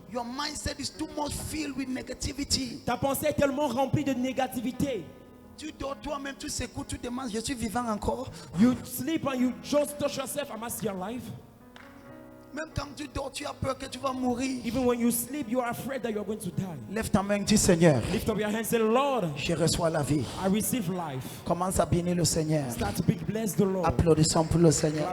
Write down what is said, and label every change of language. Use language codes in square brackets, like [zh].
[en] your mindset is too much filled with negativity. [fr] ta pensée est tellement remplie de négativité. Tu dors toi-même, tu secoues, tu demandes, je suis vivant encore. [en] You sleep and you just touch yourself. Am I still alive? [fr] Même quand tu dors, tu as peur que tu vas mourir. [en] Even when you sleep, you are afraid that you are going to die. [fr] Lève ta main, dis Seigneur, [en] Lift up your hands and say, Lord, [fr] je reçois la vie. [en] I receive life. [fr] Commence à bénir le Seigneur. [en] Start to bless the Lord. [fr] Applaudissons pour le Seigneur.